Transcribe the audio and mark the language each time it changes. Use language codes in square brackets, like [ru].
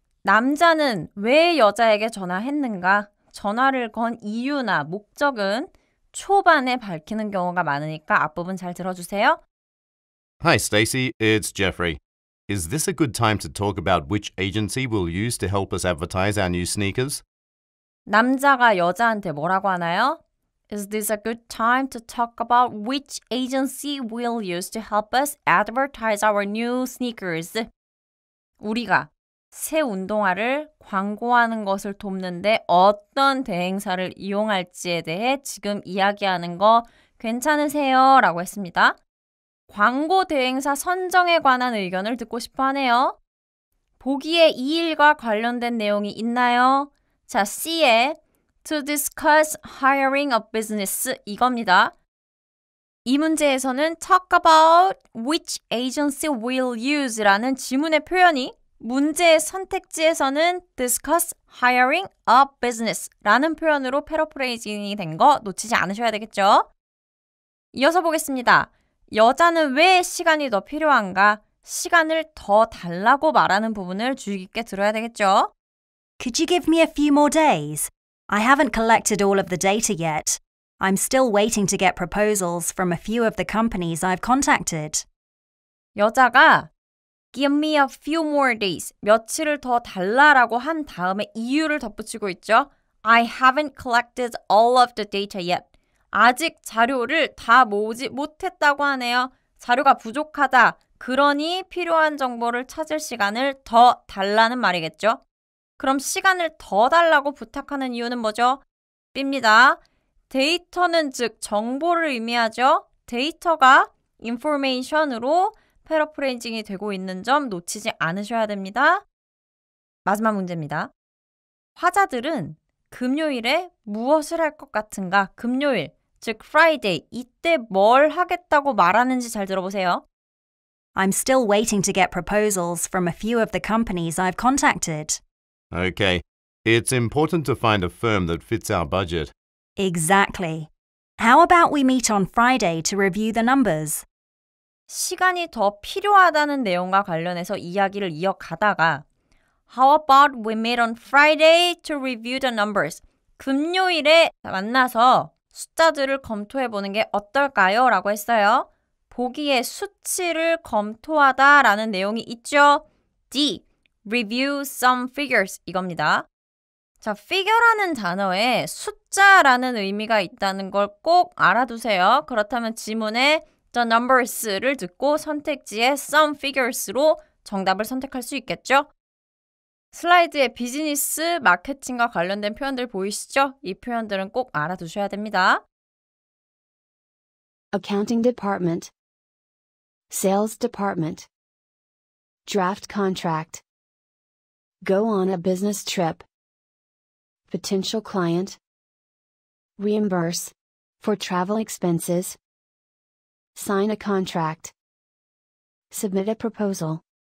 [ko] 남자는 왜 여자에게 전화했는가? 전화를 건 이유나 목적은 초반에 밝히는 경우가 많으니까 앞부분 잘 들어주세요. [en] Hi, Stacey. It's Jeffrey. Is this a good time to talk about which agency we'll use to help us advertise our new sneakers? [ko] 남자가 여자한테 뭐라고 하나요? [en] Is this a good time to talk about which agency we'll use to help us advertise our new sneakers? [ko] 우리가 새 운동화를 광고하는 것을 돕는데 어떤 대행사를 이용할지에 대해 지금 이야기하는 거 괜찮으세요? 라고 했습니다. 광고 대행사 선정에 관한 의견을 듣고 싶어 하네요. 보기에 이 일과 관련된 내용이 있나요? 자, C에 [en] to discuss hiring a business [ko] 이겁니다. 이 문제에서는 [en] talk about which agency we'll use [ko] 라는 지문의 표현이 문제의 선택지에서는 [en] discuss hiring a business [ko] 라는 표현으로 패러프레이징이 된 거 놓치지 않으셔야 되겠죠? 이어서 보겠습니다. 여자는 왜 시간이 더 필요한가? 시간을 더 달라고 말하는 부분을 주의 깊게 들어야 되겠죠? [en] Could you give me a few more days? I haven't collected all of the data yet. I'm still waiting to get proposals from a few of the companies I've contacted. [ko] 여자가 [en] Give me a few more days. [ko] 며칠을 더 달라라고 한 다음에 이유를 덧붙이고 있죠. [en] I haven't collected all of the data yet. [ko] 아직 자료를 다 모으지 못했다고 하네요. 자료가 부족하다. 그러니 필요한 정보를 찾을 시간을 더 달라는 말이겠죠. 그럼 시간을 더 달라고 부탁하는 이유는 뭐죠? B입니다. 데이터는 즉 정보를 의미하죠. 데이터가 information으로 패러프레이징이 되고 있는 점 놓치지 않으셔야 됩니다. 마지막 문제입니다. 화자들은 금요일에 무엇을 할 것 같은가? 금요일, 즉 Friday, 이때 뭘 하겠다고 말하는지 잘 들어보세요. [en] I'm still waiting to get proposals from a few of the companies I've contacted. Okay, it's important to find a firm that fits our budget. Exactly. How about we meet on Friday to review the numbers? [ko] 시간이 더 필요하다는 내용과 관련해서 이야기를 이어가다가 [en] How about we meet on Friday to review the numbers? [ko] 금요일에 만나서 숫자들을 검토해보는 게 어떨까요? 라고 했어요. 보기에 수치를 검토하다라는 내용이 있죠. [en] D. Review some figures [ko] 이겁니다. 자, figure라는 단어에 숫자라는 의미가 있다는 걸 꼭 알아두세요. 그렇다면 지문에 [en] the numbers [ko] 를 듣고 선택지에 [en] some figures [ko] 로 정답을 선택할 수 있겠죠? 슬라이드에 비즈니스, 마케팅과 관련된 표현들 보이시죠? 이 표현들은 꼭 알아두셔야 됩니다. [en] Accounting department, sales department, draft contract, go on a business trip, potential client, reimburse, for travel expenses, sign a contract, submit a proposal,